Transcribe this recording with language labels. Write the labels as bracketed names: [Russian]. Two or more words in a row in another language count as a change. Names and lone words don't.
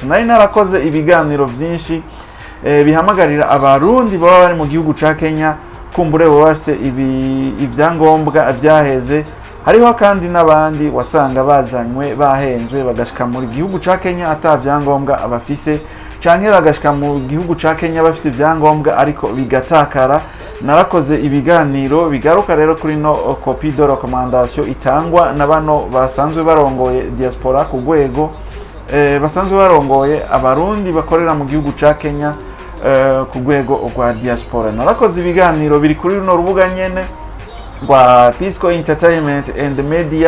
[Rundi] Nari narakoze ibiganiro vyinshi bihamagarira abarundi baba bari mu gihugu ca Kenya kumbure bose ivyangombwa vyaheze. Hariho kandi n'abandi wasanga bazanywe bahenzwe bagashika mu gihugu ca Kenya ata vyangombwa abafise, canke bagashika mu gihugu ca Kenya bafise ivyangombwa ariko bigatakara. Narakoze ibiganiro bigaruka rero kuri no [French] copie de recommandation [Rundi] itangwa na bano basanzwe barongoye diaspora ku rwego basanzwe barongoye abarundi bakorera mu gihugu ca Kenya ku rwego rwa diaspora. Narakoze ibiganiro biri kuri no rubuga nyene rwa Pisco Entertainment and Media.